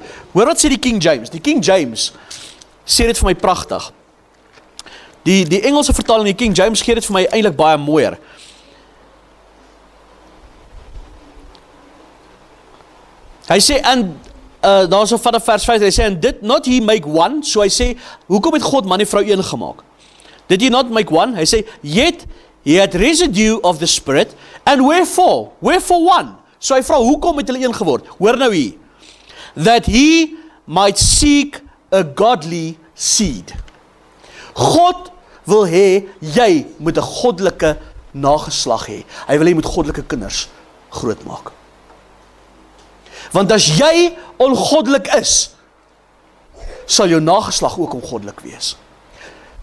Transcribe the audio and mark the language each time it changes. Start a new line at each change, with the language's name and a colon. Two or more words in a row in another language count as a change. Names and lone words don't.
Afrikaans: Hoor wat sê die King James? Die King James sê dit vir my pragtig. Die Engelse vertaling, die King James, gee dit vir my eintlik baie mooier. Hy sê, en daar is van vers 5, hy sê,
English: and did not he make one?
Afrikaans: So hy sê, hoekom het God man en vrou een gemaak?
English: Did he not make one?
Afrikaans: Hy sê,
English: yet he had residue of the spirit, and wherefore? Wherefore one?
Afrikaans: So hy vra, hoekom het hulle een geword? Hoor nou hier.
English: That he might seek a godly seed.
Afrikaans: God wil hê, jy moet 'n goddelike nageslag hê. Hy wil hê jy moet goddelike kinders grootmaak. Want as jy ongoddelik is, sal jou nageslag ook ongoddelik wees.